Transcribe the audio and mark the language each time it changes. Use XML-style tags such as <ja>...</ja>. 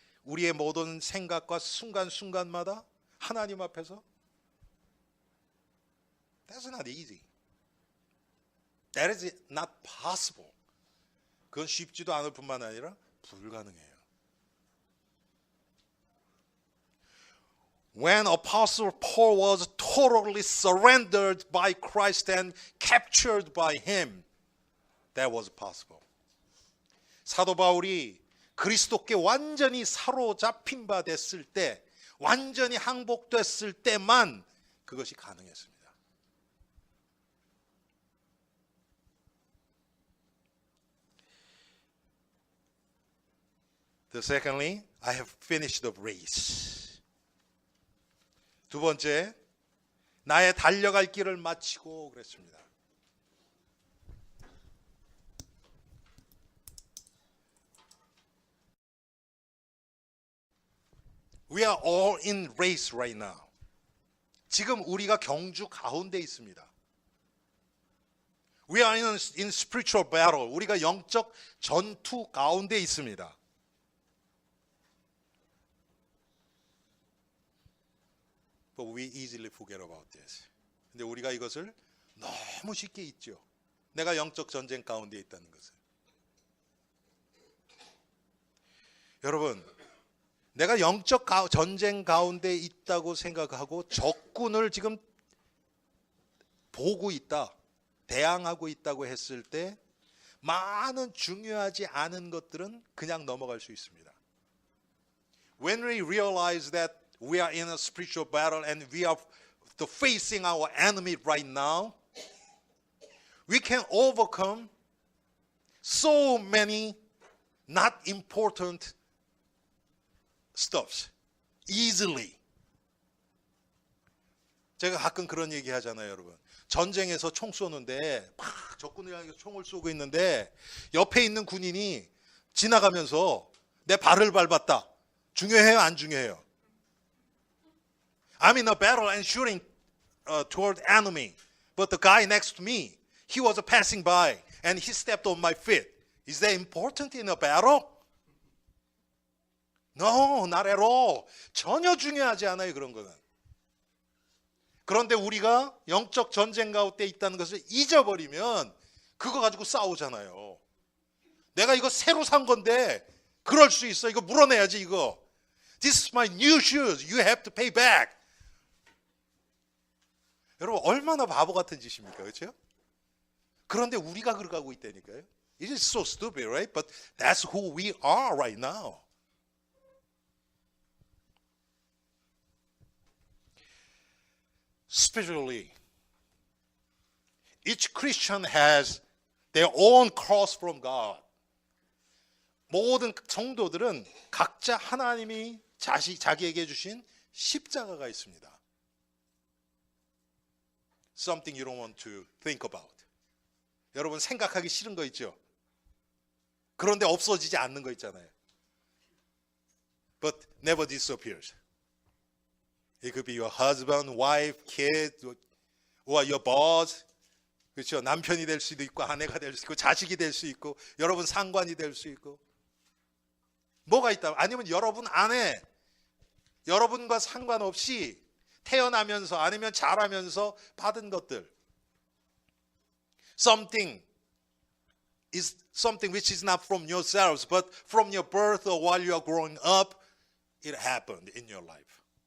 <ko>우리의 모든 생각과 순간순간마다 하나님 앞에서?</ko> <en>That's not easy. That is not possible.</en> <ko>그건 쉽지도 않을 뿐만 아니라 불가능해요.</ko> <en>When Apostle Paul was totally surrendered by Christ and captured by him, that was possible.</en> <ko>사도 바울이 그리스도께 완전히 사로잡힌 바 됐을 때, 완전히 항복됐을 때만 그것이 가능했습니다.</ko> <en>Secondly, I have finished the race.</en> <ko>두 번째, 나의 달려갈 길을 마치고 그랬습니다.</ko> <en>We are all in race right now.</en> <ko>지금 우리가 경주 가운데 있습니다.</ko> <en>We are in spiritual battle.</en> <ko>우리가 영적 전투 가운데 있습니다.</ko> <en>But we easily forget about this.</en> <ko>근데 우리가 이것을 너무 쉽게 잊죠. 내가 영적 전쟁 가운데 있다는 것을. 여러분, 내가 영적 전쟁 가운데 있다고 생각하고 적군을 지금 보고 있다, 대항하고 있다고 했을 때 많은 중요하지 않은 것들은 그냥 넘어갈 수 있습니다.</ko> <en>When we realize that we are in a spiritual battle and we are facing our enemy right now, we can overcome so many not important stuffs easily.</en> <ko>제가 가끔 그런 얘기 하잖아요, 여러분. 전쟁에서 총 쏘는데 막 적군을 향해서 총을 쏘고 있는데 옆에 있는 군인이 지나가면서 내 발을 밟았다. 중요해요, 안 중요해요?</ko> <en>I'm in a battle and shooting toward enemy, but the guy next to me, he was passing by and he stepped on my feet. Is that important in a battle? No, not at all.</en> <ko>전혀 중요하지 않아요, 그런 거는. 그런데 우리가 영적 전쟁 가운데 있다는 것을 잊어버리면 그거 가지고 싸우잖아요. 내가 이거 새로 산 건데 그럴 수 있어. 이거 물어내야지, 이거.</ko> <en>This is my new shoes. You have to pay back.</en> <ko>여러분, 얼마나 바보 같은 짓입니까? 그렇죠? 그런데 우리가 그러고 있다니까요.</ko> <en>It is so stupid, right? But that's who we are right now. Spiritually, each Christian has their own cross from God.</en> <ko>모든 성도들은 각자 하나님이 자기에게 주신 십자가가 있습니다.</ko> <en>Something you don't want to think about.</en> <ko>여러분, 생각하기 싫은 거 있죠? 그런데 없어지지 않는 거 있잖아요.</ko> <en>But never disappears. It could be your husband, wife, kid, or your boss.</en> <ko>그렇죠? 남편이 될 수도 있고, 아내가 될 수 있고, 자식이 될 수 있고, 여러분 상관이 될 수 있고. 뭐가 있다? 아니면 여러분 안에 여러분과 상관없이 태어나면서 아니면 자라면서 받은 것들.</ko> <en>Something which is not from yourselves, but from your birth or while you are growing up, it happened in your life.</en>